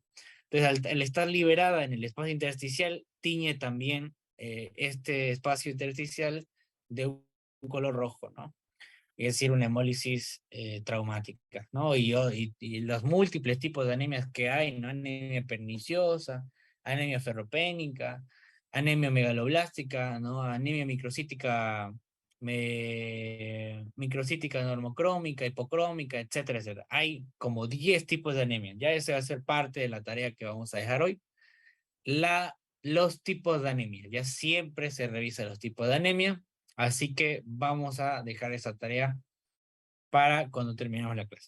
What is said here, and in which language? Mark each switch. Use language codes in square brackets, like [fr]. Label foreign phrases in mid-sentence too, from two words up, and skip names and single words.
[es] Entonces, al estar liberada en el espacio intersticial, tiñe también este espacio intersticial de un color rojo, ¿no? Es decir, una hemólisis traumática, ¿no? Y los múltiples tipos de anemias que hay, ¿no? Anemia perniciosa, anemia ferropénica, anemia megaloblástica, ¿no? Anemia microcítica, microcítica normocrómica, hipocrómica, etcétera, etcétera. Hay como 10 tipos de anemia. Ya esa va a ser parte de la tarea que vamos a dejar hoy. Los tipos de anemia. Ya siempre se revisa los tipos de anemia. Así que vamos a dejar esa tarea para cuando terminemos la clase.